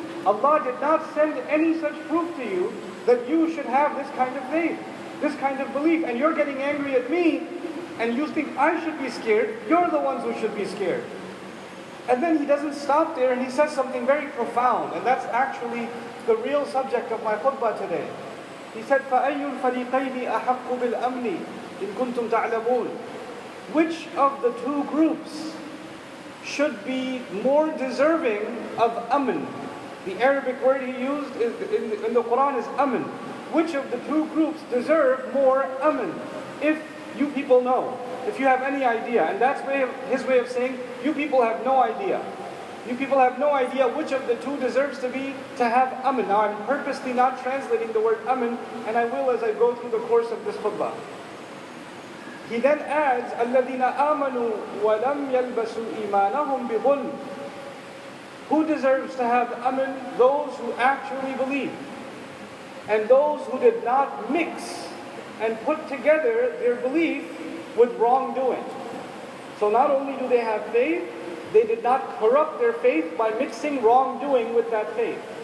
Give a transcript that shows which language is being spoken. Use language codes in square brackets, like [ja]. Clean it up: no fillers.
[en] Allah did not send any such proof to you that you should have this kind of faith, this kind of belief. And you're getting angry at me, and you think I should be scared. You're the ones who should be scared. And then he doesn't stop there, and he says something very profound, and that's actually the real subject of my khutbah today. He said, [ar] فَأَيُّ الْفَرِيقَيْنِ أَحَقُّ بِالْأَمْنِ إِن كُنْتُمْ تَعْلَمُونَ. [en] Which of the two groups should be more deserving of amn? The Arabic word he used in the Quran is amn. Which of the two groups deserve more amn? If you people know, if you have any idea. And that's his way of saying, you people have no idea. You people have no idea which of the two deserves to have amn. Now I'm purposely not translating the word amn, and I will as I go through the course of this khutbah. He then adds, [ar] الَّذِينَ آمَنُوا وَلَمْ يَلْبَسُوا إِيمَانَهُمْ بِظُلْمٍ. [en] Who deserves to have amn? Those who actually believe, and those who did not mix and put together their belief with wrongdoing. So not only do they have faith, they did not corrupt their faith by mixing wrongdoing with that faith.